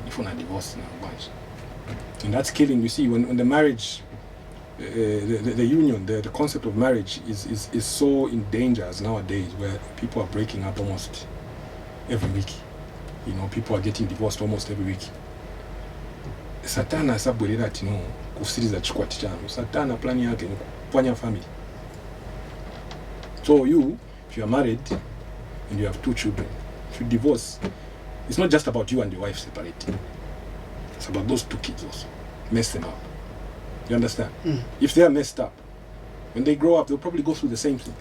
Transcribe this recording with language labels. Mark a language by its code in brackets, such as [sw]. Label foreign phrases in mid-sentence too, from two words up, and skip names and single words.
[en] If you're not divorced now, bunch. And that's killing. You see, when the marriage, the union, the concept of marriage is so in danger as nowadays, where people are breaking up almost every week. People are getting divorced almost every week. [tum] Satana asabwelera ati kusiriza chikwati chano. Satana plan yake ni kupwanya family. [en] So if you are married and you have 2 children, if you divorce, it's not just about you and your wife separating. It's about those 2 kids also. Mess them up. You understand? If they are messed up, when they grow up, they'll probably go through the same thing.